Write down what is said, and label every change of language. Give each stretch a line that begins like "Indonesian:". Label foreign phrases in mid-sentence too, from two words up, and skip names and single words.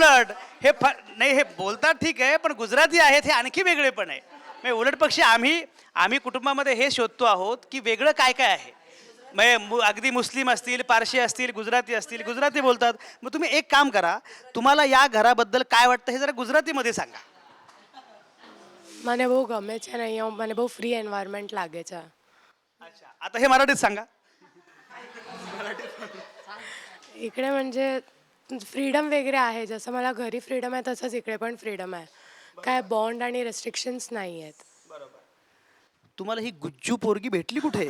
Marathi: उलट हे नाही, हे बोलतात ठीक आहे, पण गुजराती आहेत हे आणखी वेगळे पण आहे. म्हणजे उलट पक्षी आम्ही कुटुंबामध्ये हे शोधतो आहोत की वेगळं काय काय आहे. म्हणजे अगदी मुस्लिम असतील, पारशी असतील, गुजराती असतील, गुजराती बोलतात. मग तुम्ही एक काम करा, तुम्हाला या घराबद्दल काय वाटतं हे जरा गुजरातीमध्ये सांगा.
Gujarati: મને બહુ ગમે છે ને અહીંયા મને બહુ
English: free environment
Gujarati: લાગે છે.
Marathi: अच्छा, आता हे मराठीत सांगा. इकडे म्हणजे फ्रीडम वगैरे आहे. जसं मला घरी फ्रीडम आहे तसंच इकडे पण फ्रीडम आहे. काय बॉन्ड आणि रेस्ट्रिक्शन्स नाही आहेत. तुम्हाला ही गुज्जू पोरगी भेटली कुठे?